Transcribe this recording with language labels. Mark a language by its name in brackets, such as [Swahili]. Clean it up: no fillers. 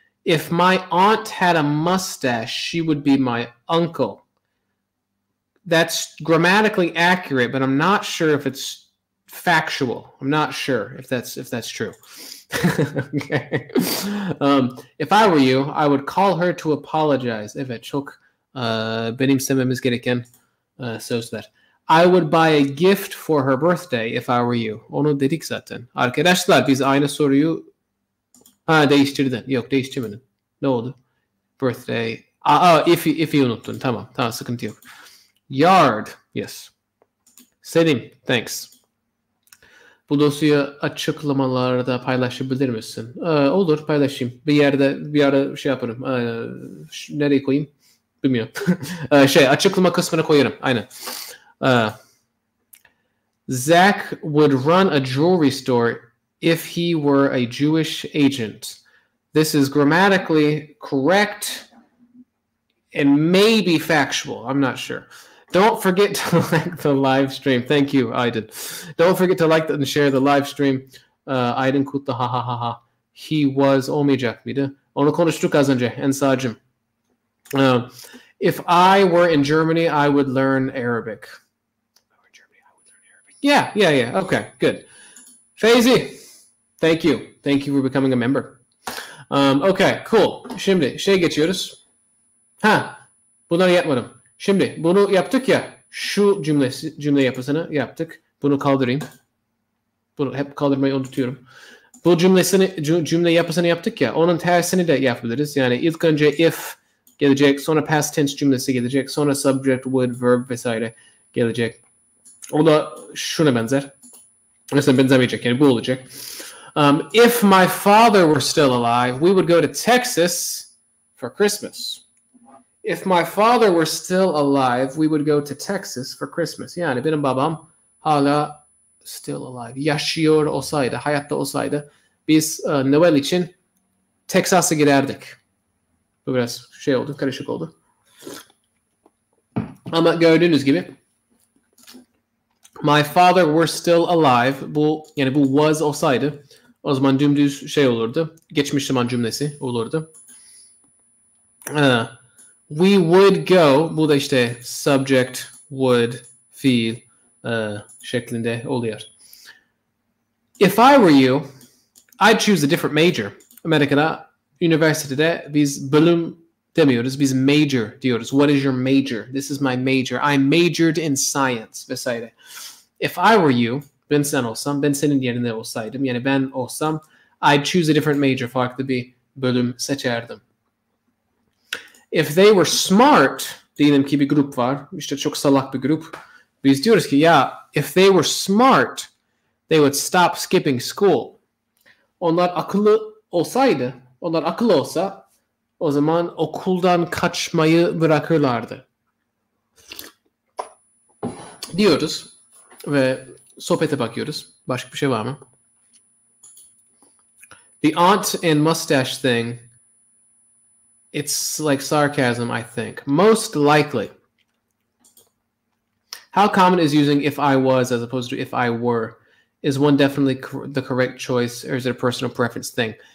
[English] If my aunt had a mustache, she would be my uncle. that's grammatically accurate, but I'm not sure if it's factual. I'm not sure if that's true. Okay. If I were you, I would call her to apologize. [Turkish] Evet, çok benimsememiz gereken sözler. [English] I would buy a gift for her birthday if I were you. [Turkish] Onu dedik zaten. Arkadaşlar biz aynı soruyu değiştirdin. Yok, değiştirmedin. Ne oldu? Birthday. If'i unuttun. Tamam, sıkıntı yok. Yard. Yes. Selim. Thanks. Bu dosyayı açıklamalarda paylaşabilir misin? Olur, paylaşayım. Bir ara şey yaparım. Nereye koyayım? Bilmiyorum. Açıklama kısmına koyarım. Aynen. [English] Zach would run a jewelry store if he were a Jewish agent. This is grammatically correct and maybe factual. I'm not sure. Don't forget to like the live stream. Thank you, Aydın. Don't forget to like and share the live stream. [Turkish] Aydın Kutlu ha. He was olmayacak mıydı? Onu konuştuk az önce Ensar'cığım. [English] If I were in Germany, I would learn Arabic. Yeah. Okay, good. Feyzi, thank you. Thank you for becoming a member. Okay, cool. [Turkish] Şimdi geçiyoruz. Bunları yapmadım. Şimdi bunu yaptık ya. Şu cümle yapısını yaptık. Bunu kaldırayım. Bunu hep kaldırmayı unutuyorum. Bu cümle yapısını yaptık ya. Onun tersini de yapabiliriz. Yani ilk önce if gelecek, sonra past tense cümlesi gelecek, sonra subject, would, verb vesaire gelecek. O da şuna benzer. Mesela benzemeyecek. Yani bu olacak. [English] If my father were still alive, we would go to Texas for Christmas. If my father were still alive, we would go to Texas for Christmas. [Turkish] Yani benim babam hala [English] still alive. [Turkish] Yaşıyor olsaydı, hayatta olsaydı biz Noel için Texas'a giderdik. Bu biraz oldu, karışık oldu. Ama gördüğünüz gibi [English] my father were still alive. [Turkish] Bu was olsaydı o zaman dümdüz olurdu. Geçmiş zaman cümlesi olurdu. [English] We would go. [Turkish] Bu da subject, would, fiil şeklinde oluyor. [English] If I were you, I'd choose a different major. [Turkish] Amerika'da üniversitede biz bölüm demiyoruz. Biz major diyoruz. [English] What is your major? This is my major. I majored in science vesaire. If I were you, [Turkish] ben senin yerinde olsaydım, yani ben olsam, [English] I'd choose a different major, [Turkish] farklı bir bölüm seçerdim. [English] If they were smart, [Turkish] diyelim ki bir grup var, çok salak bir grup. Biz diyoruz ki [English] if they were smart, they would stop skipping school. [Turkish] Onlar akıllı olsa, o zaman okuldan kaçmayı bırakırlardı. Diyoruz ve sohbete bakıyoruz. Başka bir şey var mı? [English] The aunt and mustache thing, it's like sarcasm, I think. Most likely. How common is using if I was as opposed to if I were? Is one definitely the correct choice, or is it a personal preference thing?